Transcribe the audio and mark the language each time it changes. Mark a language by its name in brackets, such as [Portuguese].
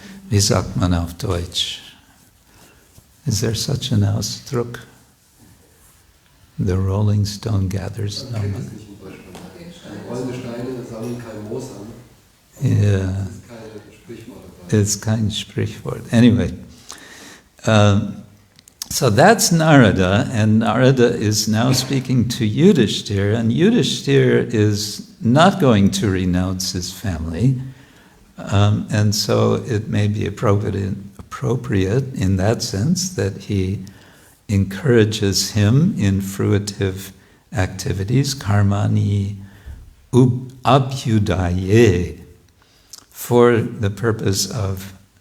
[German] Wie sagt man auf Deutsch? [English] Is there such an Ausdruck? The rolling stone gathers no moss. [German] Rollende Steine sammeln kein Moos an. [English] Yeah. It's [German] kein Sprichwort. [English] Anyway, so that's Narada, and Narada is now speaking to Yudhishthira, and Yudhishthira is not going to renounce his family, and so it may be appropriate in that sense that he encourages him in fruitive activities, karmani abhyudaye, for the purpose of